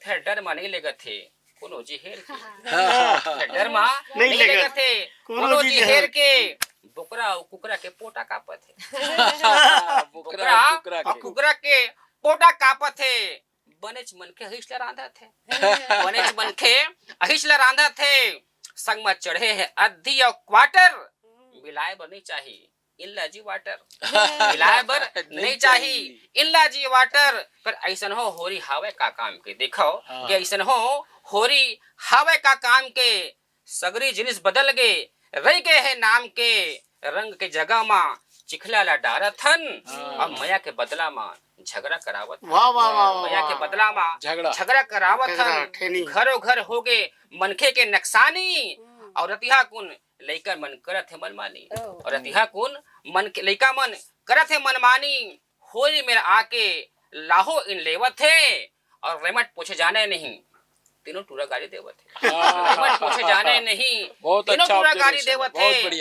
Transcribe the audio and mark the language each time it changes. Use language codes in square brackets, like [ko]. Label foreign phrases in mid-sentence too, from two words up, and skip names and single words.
[hne] फिर डर मा नहीं लेगा थे कोनो जी हेर के, डर मा नहीं लेगा थे कोनो जी हेर के। बुकरा और कुकरा के पोटा कापत है, बुकरा और कुकरा के पोटा कापत है। बनेच मन के अहिसला रांधा थे, बनेच मन के अहिसला रांधा थे। संग में चढ़े है अद्धी और क्वार्टर, मिलाए बर नहीं चाहिए इल्ला जी वाटर, मिलाए बर नहीं चाहिए इल्ला जी वाटर। पर ऐसन हो होरी हावे का काम के, देखो कि ऐसन हो होरी हावे का काम के। सगरी जिनिस बदल गए रह गए है नाम के, रंग के जगह माँ चिखला ला डारथन, और मया के बदला माँ झगड़ा करावत। वाह वाह वाह। मया के बदला माँ झगड़ा करावत ठेनी। घरों घर हो गए मनखे के नक्सानी। और रतिहा कुन लइका मन करत है मनमानी, और रतिहा कुन मन के लइका मन करत है मनमानी। होली में आके लाहो इन लेवत है, और रेमट पूछे जाने नहीं तीनों टूरा गाड़ी देवत है, रेमट पूछे जाने नहीं तीनों टूरा गाड़ी देवत है।